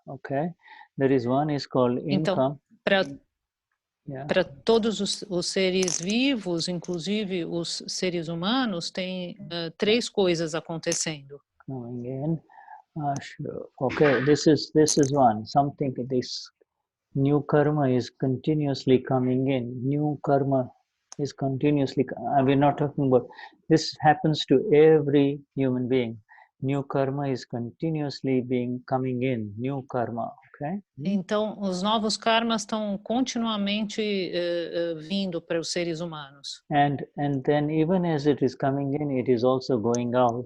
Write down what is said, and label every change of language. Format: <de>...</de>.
<en>Okay, there is one is called income.</en> <pt>Então, para todos os seres vivos, inclusive os seres humanos, tem três coisas acontecendo.</pt> <en>Coming in, sure. Okay, this is one. Something, this new karma is continuously coming in. New karma is continuously, we're not talking about, this happens to every human being. New karma is continuously coming in, new karma, okay?</en> <pt>Então, os novos karmas estão continuamente vindo para os seres humanos.</pt> <en>And then even as it is coming in, it is also going out.</en>